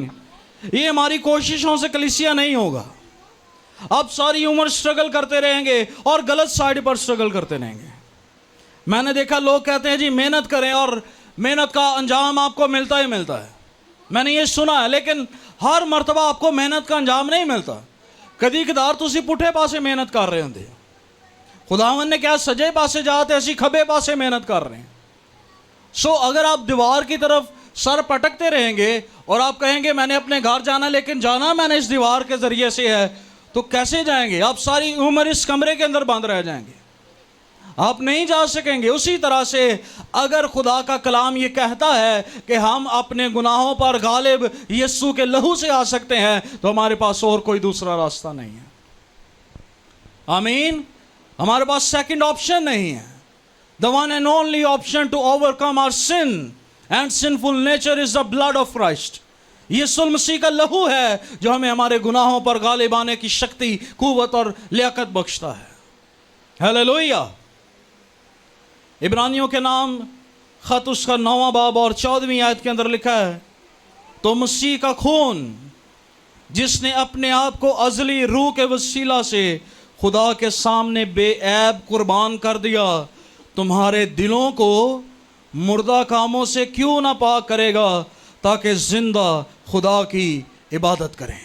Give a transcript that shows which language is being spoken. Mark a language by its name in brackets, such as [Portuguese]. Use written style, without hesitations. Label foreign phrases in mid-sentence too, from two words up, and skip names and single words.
[Urdu] یہ ہماری کوششوں سے کلیسیا نہیں ہوگا. آپ ساری عمر سٹرگل کرتے رہیں گے اور غلط سائیڈ پر سٹرگل کرتے رہیں گے. میں نے دیکھا لوگ کہتے ہیں جی محنت کریں اور محنت کا انجام آپ کو ملتا ہی ملتا ہے. میں نے یہ سنا ہے, لیکن ہر مرتبہ آپ کو محنت کا انجام نہیں ملتا. [Punjabi] کدی کدار تسی پٹھے پاسے محنت کر رہے ہوندے, خداوند نے کیا سجے پاسے جاتے اسی کھبے پاسے محنت کر رہے ہیں. [Urdu] سو اگر آپ دیوار کی طرف سر پٹکتے رہیں گے اور آپ کہیں گے میں نے اپنے گھر جانا, لیکن جانا میں نے اس دیوار کے ذریعے سے ہے, تو کیسے جائیں گے؟ آپ ساری عمر اس کمرے کے اندر بند رہ جائیں گے. آپ نہیں جا سکیں گے۔ اسی طرح سے اگر خدا کا کلام یہ کہتا ہے کہ ہم اپنے گناہوں پر غالب یسوع کے لہو سے آ سکتے ہیں تو ہمارے پاس اور کوئی دوسرا راستہ نہیں ہے۔ آمین۔ ہمارے پاس [English] second option [Urdu] نہیں ہے۔ [English] The one and only option to overcome our sin and sinful nature is the blood of Christ۔ [Urdu] یسوع المسیح کا لہو ہے جو ہمیں ہمارے گناہوں پر غالب آنے کی شکتی، قوت اور لیاقت بخشتا ہے۔ ہیلیلویا۔ عبرانیوں کے نام خط اس کا 9واں باب اور 14ویں آیت کے اندر لکھا ہے، تو مسیح کا خون جس نے اپنے آپ کو ازلی روح کے وسیلہ سے خدا کے سامنے بے عیب قربان کر دیا، تمہارے دلوں کو مردہ کاموں سے کیوں نہ پاک کرے گا تاکہ زندہ خدا کی عبادت کریں۔